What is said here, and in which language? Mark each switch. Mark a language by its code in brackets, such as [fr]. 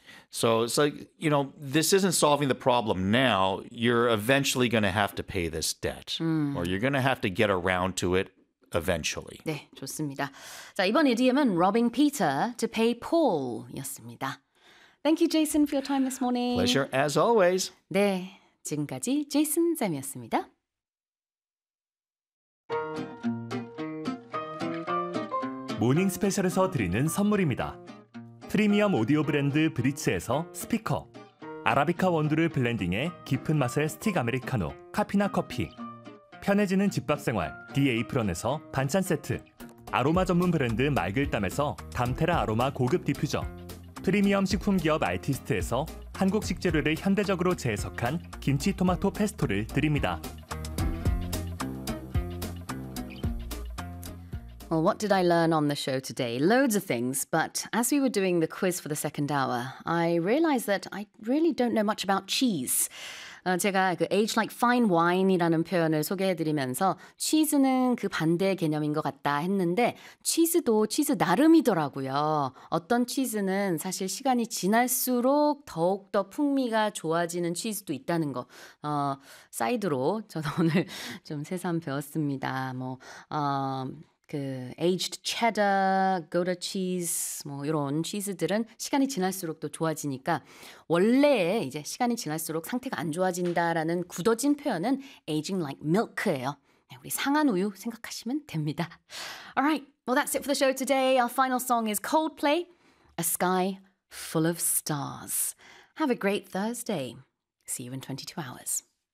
[en] So it's like, you know, this isn't solving the problem now. You're eventually going to have to pay this debt. Or you're going to have to get around to it eventually. [ko] 네, 좋습니다. 자, 이번 idiom은 [en] robbing Peter to pay Paul [ko] 이었습니다. [en] Thank you, Jason, for your time this morning. Pleasure, as always. [ko] 네, 지금까지 제이슨 쌤이었습니다. Morning Special에서 드리는 선물입니다. 프리미엄 오디오 브랜드 브리츠에서 스피커, 아라비카 원두를 블렌딩해 깊은 맛의 스틱 아메리카노, 카피나 커피, 편해지는 집밥 생활, 디에이프런에서 반찬 세트, 아로마 전문 브랜드 말글땀에서 담테라 아로마 고급 디퓨저, 프리미엄 식품 기업 아이티스트에서 한국 식재료를 현대적으로 재해석한 김치 토마토 페스토를 드립니다. [en] Well, what did I learn on the show today? Loads of things, but as we were doing the quiz for the second hour, I realized that I really don't know much about cheese. [ko] 제가 그 [en] age like fine wine [ko] 이라는 표현을 소개해드리면서 치즈는 그 반대 개념인 것 같다 했는데 치즈도 치즈 나름이더라고요. 어떤 치즈는 사실 시간이 지날수록 더욱더 풍미가 좋아지는 치즈도 있다는 거 사이드로 저도 오늘 좀 새삼 배웠습니다. 뭐 그 aged cheddar, gouda cheese 뭐 이런 치즈들은 시간이 지날수록 또 좋아지니까 원래 이제 시간이 지날수록 상태가 안 좋아진다라는 굳어진 표현은 [en] aging like milk [ko] 예요. 우리 상한 우유 생각하시면 됩니다. [en] Alright, well that's it for the show today. Our final song is Coldplay, A Sky Full of Stars. Have a great Thursday. See you in 22 hours.